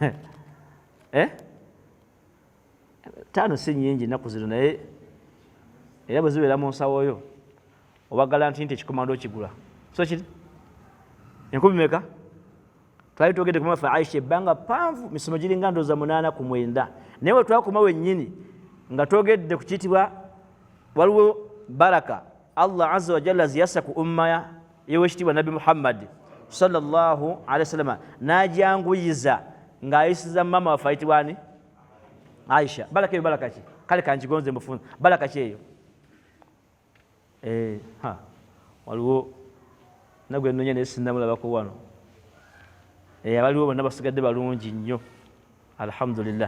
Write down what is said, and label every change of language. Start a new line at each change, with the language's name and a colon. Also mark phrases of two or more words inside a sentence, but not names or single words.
Ganda: tano si nnyingi ennaku zino naye era bwe zibeera mu nsawo yo oba garanti nti ekikomando okigula so kiri enkumi meka twali twogedde ku mama Aisha ebbanga panvu misomo giringa ndooza 8 ku 9 naye we twakoma wennyini nga twogedde ku kiyitibwa waliwo baraka
Arabic: Allah azza wa jalla
Ganda: ziyassa ku umma y'owekitiibwa Nabi Muhammad
Arabic: sallallahu alaihi wasallam
Ganda: n'ajanguyiza ng'ayisiza mama waffe ayitibwa ani Aisha. Baraka eyo baraka ki? Kale kankigonze mufunza baraka ki eyo? Waliwo nagwe nnoonya naye sinnamulabako wano. Abaliwo bonna basigadde balungi nnyo alhamdulillah.